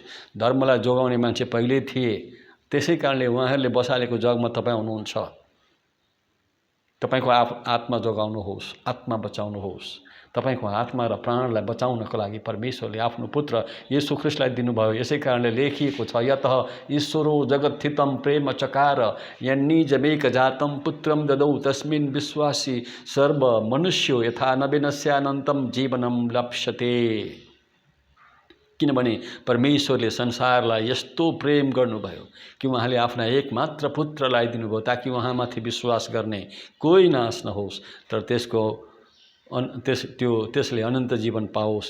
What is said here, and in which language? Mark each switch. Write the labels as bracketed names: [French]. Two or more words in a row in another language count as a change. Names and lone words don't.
[Nepali] धर्मलाई जोगाउने मान्छे पहिले थिए, त्यसै कारणले उहाँहरूले बसालेको जगमा तपाईँ हुनुहुन्छ। तपाईको आत्मा जोगाउनुहोस्, आत्मा बचाउनुहोस्। तपाईको आत्मा र प्राणलाई बचाउनको लागि परमेश्वरले आफ्नो पुत्र येशू ख्रीष्टलाई दिनुभयो। [Sanskrit] यसै कारणले लेखिएको छ यतः ईश्वरो जगत्थितं प्रेम चकार यन्निजमेक जातं पुत्रं ददौ तस्मिन् विश्वासी सर्व मनुष्यो यथा न विनश्यानन्तं जीवनं लप्स्यते। [Nepali] किनभने परमेश्वरले संसारलाई यस्तो प्रेम गर्नुभयो कि उहाँले आफ्ना एकमात्र पुत्रलाई दिनुभयो ताकि उहाँमाथि विश्वास गर्ने कोही नाश नहोस् तर त्यसले अनन्त जीवन पाओस्।